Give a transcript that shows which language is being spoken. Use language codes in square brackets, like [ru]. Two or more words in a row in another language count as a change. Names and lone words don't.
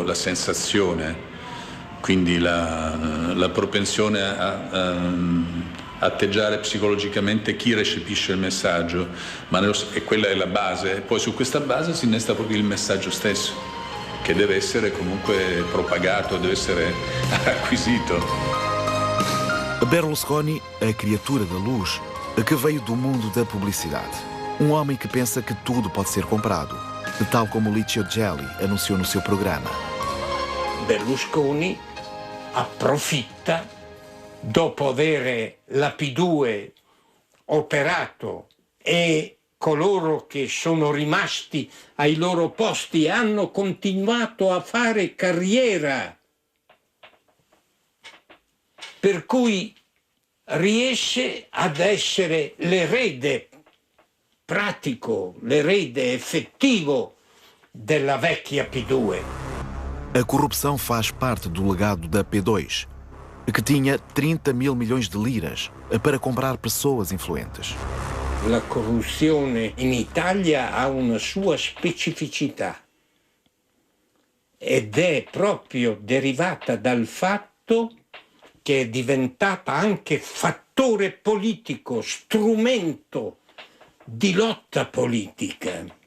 [it] la sensazione, quindi la propensione a atteggiare psicologicamente chi recepisce il messaggio, e quella è la base, e poi su questa base si innesta proprio il messaggio stesso, che deve essere comunque propagato, deve essere acquisito. [pt] Berlusconi, a criatura da luz, que veio do mundo da publicidade. Um homem que pensa que tudo pode ser comprado, tal como Licio Gelli anunciou no seu programa. [it] Berlusconi approfitta, dopo avere la P2 operato e coloro che sono rimasti ai loro posti e hanno continuato a fare carriera, per cui riesce ad essere l'erede pratico, l'erede effettivo della vecchia P2. [pt] A corrupção faz parte do legado da P2, que tinha 30 mil milhões de liras para comprar pessoas influentes. [it] La corruzione in Italia ha una sua specificità ed è proprio derivata dal fatto che è diventata anche fattore politico, strumento di lotta politica.